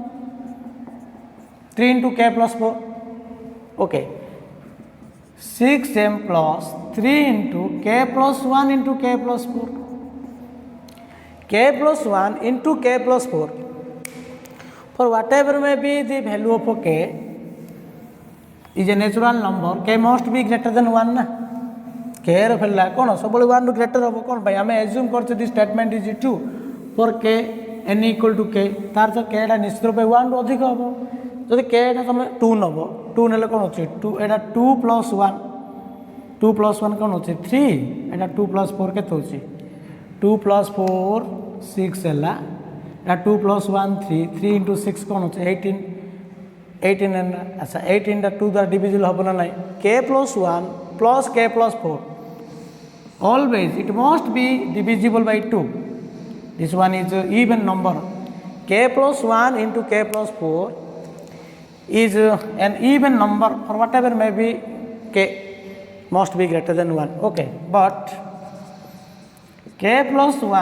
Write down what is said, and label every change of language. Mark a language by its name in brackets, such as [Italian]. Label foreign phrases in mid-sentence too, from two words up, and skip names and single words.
[English] 3 into k plus 4 okay 6m plus 3 into k plus 1 into k plus 4 k plus 1 into k plus 4 for whatever may be the value of k is a natural number k must be greater than 1 na [Odia] k ର ଫେରିଲା କ'ଣ ସବୁବେଳେ 1 ରୁ ଗ୍ରେଟର ହେବ କ'ଣ ପାଇଁ ଆମେ ଏଜ୍ୟୁମ୍ କରୁଛୁ [English] the statement is true for k n equal to k [Odia] ତାର ତ k ଟା ନିଶ୍ଚିତ ରୂପେ 1 ରୁ ଅଧିକ ହେବ ଯଦି k ଟା ତମେ 2 ନେବ 2 ନେଲେ କ'ଣ ଅଛି 2 ଏଇଟା 2 ପ୍ଲସ୍ 1 2 ପ୍ଲସ୍ 1 କ'ଣ ଅଛି 3 ଏଇଟା 2 ପ୍ଲସ୍ 4 କେତେ ହେଉଛି 2 ପ୍ଲସ୍ 4 6 ହେଲା ଏଇଟା 2 ପ୍ଲସ୍ 1 3 3 ଇଣ୍ଟୁ 6 କ'ଣ ଅଛି 18 ହେଲା ଆଚ୍ଛା 18 ଟା 2 ଦ୍ୱାରା ଡିଭିଜିବଲ୍ ହେବ ନା ନାହିଁ [English] k ପ୍ଲସ୍ 1 plus k plus 4 always it must be divisible by 2 this one is even number k plus 1 into k plus 4 is an even number for whatever may be k must be greater than 1 okay but k plus